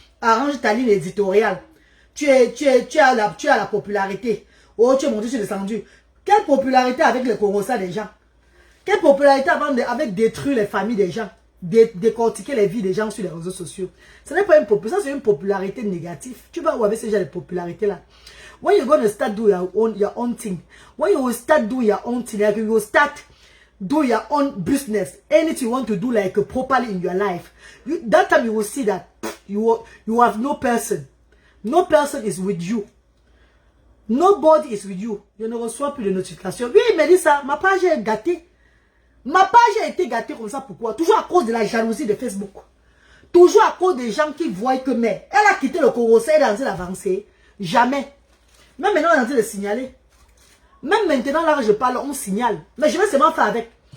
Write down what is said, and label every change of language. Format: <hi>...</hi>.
<fr>Arrange ta ligne éditoriale. Tu as la popularité. Oh, tu es monté, tu es descendu. Quelle popularité avec les Corossa des gens? Quelle popularité avec détruire les familles des gens? Décortiquer les vies des gens sur les réseaux sociaux. Ce n'est pas une popularité, ça c'est une popularité négative. Tu vas où avec ce genre de popularité là?</fr> <en>When you're going to start doing your own thing, when you will start doing your own thing, like you will start do your own business, anything you want to do like properly in your life, that time you will see that you have no person is with you. Nobody is with you.</en> <fr>Je ne reçois plus de notifications. Oui, il me dit ça. Ma page est gâtée. Ma page a été gâtée comme ça. Pourquoi? Toujours à cause de la jalousie de Facebook. Toujours à cause des gens qui voient que, mais elle a quitté le Congo, elle est en train d'avancer. Jamais. Même maintenant, elle est en train de signaler. Même maintenant, là, je parle, on signale. Mais je vais seulement faire avec.</fr>